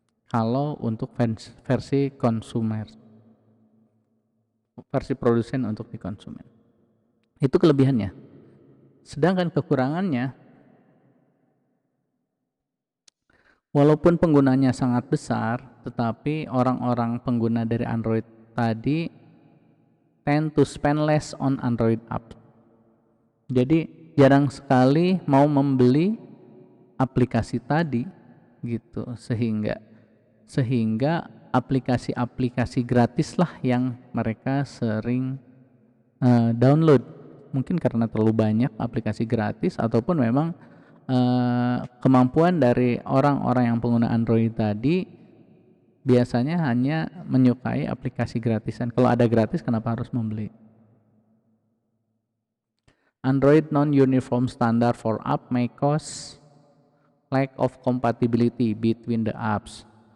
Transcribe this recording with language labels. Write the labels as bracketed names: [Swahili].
[Indonesian] Kalau untuk versi konsumer, versi produsen untuk di konsumen, itu kelebihannya. Sedangkan kekurangannya, walaupun penggunanya sangat besar, tetapi orang-orang pengguna dari Android tadi [English] tend to spend less on Android apps. [Indonesian] Jadi jarang sekali mau membeli aplikasi tadi gitu, sehingga aplikasi-aplikasi gratis lah yang mereka sering download, mungkin karena terlalu banyak aplikasi gratis ataupun memang kemampuan dari orang-orang yang pengguna Android tadi biasanya hanya menyukai aplikasi gratisan. Kalau ada gratis kenapa harus membeli? [English] Android non-uniform standard for app may cause lack of compatibility between the apps.